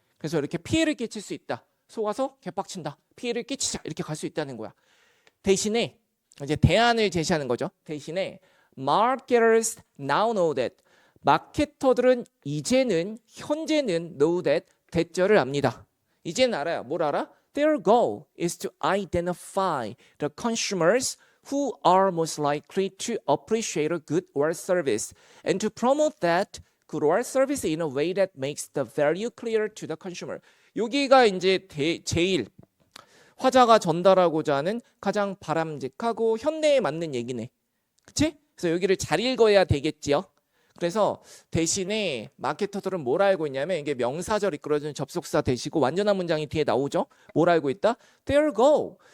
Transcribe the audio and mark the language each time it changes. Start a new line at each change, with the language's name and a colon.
Korean: 그래서 이렇게 피해를 끼칠 수 있다. 속아서 개빡친다. 피해를 끼치자. 이렇게 갈 수 있다는 거야. 대신에 이제 대안을 제시하는 거죠. 대신에
English: marketers now know that,
Korean: 마케터들은 이제는 현재는 know that, 대절을 압니다. 이제는 알아요. 뭘 알아?
English: Their goal is to identify the consumers who are most likely to appreciate a good or service and to promote that good or service in a way that makes the value clear to the consumer.
Korean: 여기가 이제 제일 화자가 전달하고자 하는 가장 바람직하고 현대에 맞는 얘기네. 그치? 그래서 여기를 잘 읽어야 되겠지요. 그래서 대신에 마케터들은 뭘 알고 있냐면 이게 명사절 이끌어주는 접속사 대시고 완전한 문장이 뒤에 나오죠. 뭘 알고 있다?
English: There go.